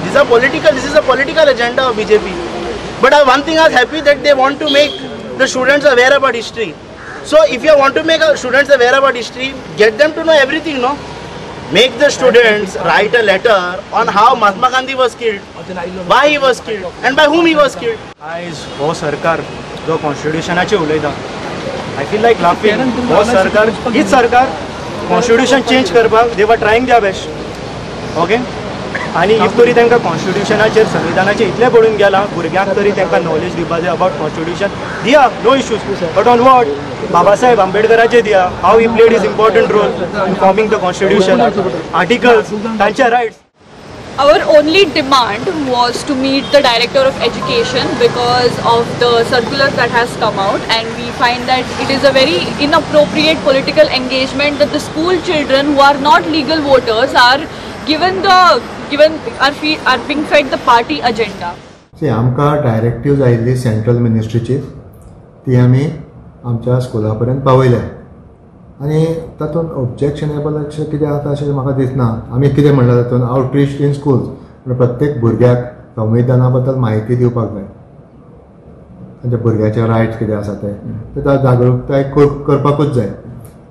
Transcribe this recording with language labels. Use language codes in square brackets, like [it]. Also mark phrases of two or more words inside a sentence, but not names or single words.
[en] This is a political agenda of BJP. But one thing I was happy that they want to make the students aware about history. So if you want to make students aware about history, get them to know everything, no? Make the students write a letter on how Mahatma Gandhi was killed, why he was killed, and by whom he was killed. [kok] As हो सरकार जो कॉन्स्टिट्यूशनाचे उलयता, [en] I feel like laughing. [kok] हो सरकार, हीच सरकार [en] constitution change [kok] करपाक [en] they were trying their best. [kok] ओके, आणि इफ तरी तांकां कॉन्स्टिट्यूशनाचेर संविधानाचेर इतलें पडून गेलां, भुरग्यांक तरी तांकां नॉलेज दिवपाक जाय [en] about constitution. दिया, no issues, but on what? [kok] बाबासाहेब आंबेडकराचेर दिया, [en] how he played is important role in forming the constitution, articles, [kok] तांचे रायट्स. [en] Our only demand was to meet the Director of Education because of the circular that has come out, and we find that it is a very inappropriate political engagement that the school children who are not legal voters are being fed the party agenda. See, [kok] आमकां डायरेक्टिव्ज आयिल्ली [en] central ministry [kok] ती आमी आमच्या स्कुला पर्यंत पावयल्या, आनी तातूंत ऑब्जेक्शनेबल अशें कितें आसा अशें म्हाका दिसना. आमी कितें म्हणलां तातूंत [en] outreach in schools, [kok] प्रत्येक भुरग्याक संविधाना बद्दल म्हायती दिवपाक जाय, तांच्या भुरग्याचे रायट्स कितें आसा ते जागृताय करपाकूच जाय.